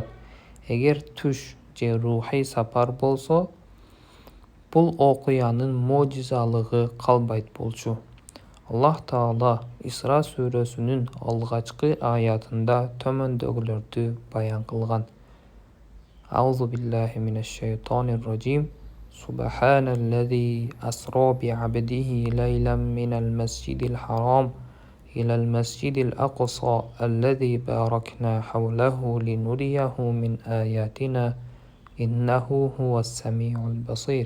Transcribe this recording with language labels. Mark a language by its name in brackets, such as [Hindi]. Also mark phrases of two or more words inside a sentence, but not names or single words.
[Kyrgyz] Эгер түш же рухий сапар болсо, бул окуянын можизалыгы калбайт болчу. Аллах Таала Исра сүрөсүнүн алгачкы аятында төмөндөгүлөрдү баян кылган. [Arabic] أعوذ بالله من الشيطان الرجيم. سبحان الذي أسرى بعبده ليلا من المسجد الحرام إلى المسجد الأقصى الذي باركنا حوله لنريه من آياتنا إنه هو السميع البصير.